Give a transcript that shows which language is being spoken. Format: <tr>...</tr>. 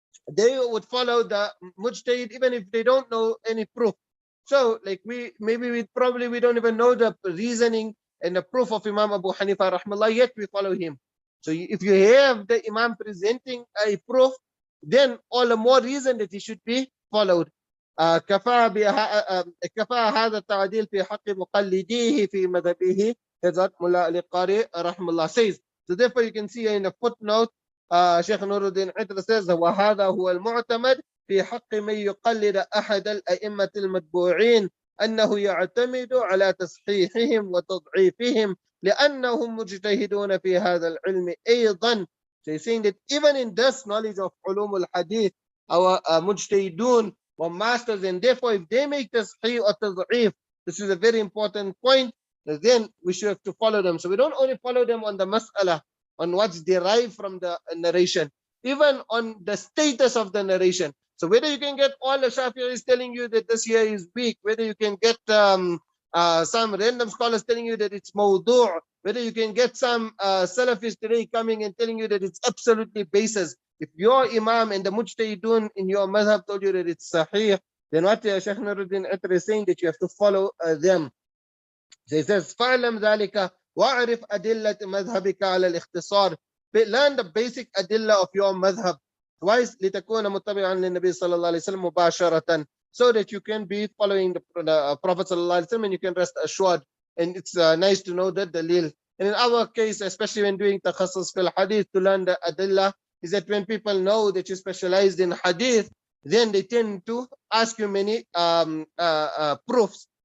<en>they would follow the mujtahid even if they don't know any proof. So like we don't even know the reasoning and the proof of Imam Abu Hanifa rahmallah, yet we follow him. So if you have the Imam presenting a proof, then all the more reason that he should be followed.</en> <ar>كفى هذا التعديل في حق مقلديه في مذهبه, Hazrat Mullah Ali Qari rahmallah says.</ar> <en>So therefore you can see in the footnote, Sheikh Nuruddin Itra says,</en> <ar>وهذا هو المعتمد في حق من يقلد أحد الأئمة المتبوعين أنه يعتمد على تصحيحهم وتضعيفهم لأنهم مجتهدون في هذا العلم أيضا.</ar> <en>So he's saying that even in this knowledge of علوم الحديث, our mujtahidun or masters, and therefore if they make tasheeh or tad'if, this is a very important point, then we should have to follow them. So we don't only follow them on the mas'ala, on what's derived from the narration, even on the status of the narration. So whether you can get all the Shafi'is telling you that this here is weak, whether you can get some random scholars telling you that it's mawdu', whether you can get some Salafis today coming and telling you that it's absolutely basis. If your Imam and the Mujtahidun in your madhab told you that it's sahih, then what Shaykh Nuruddin Atr is saying, that you have to follow them. So he says,</en> <ar>فَعْلَمْ ذَلِكَ وَعْرِفْ أَدِلَّةِ مَذْهَبِكَ عَلَى الْإِخْتِصَارِ.</ar> <en>Learn the basic adillah of your madhab. Twice,</en> <ar>لِتَكُونَ مُتَّبِعًا لِلنَّبِي صلى الله عليه وسلم مُبَاشَرَةً,</ar> <en>so that you can be following the Prophet صلى الله عليه وسلم and you can rest assured. And it's nice to know that dalil. And in our case, especially when doing takhassus fil hadith, to learn the adillah, is that when people know that you specialized in hadith, then they tend to ask you many proofs.</en>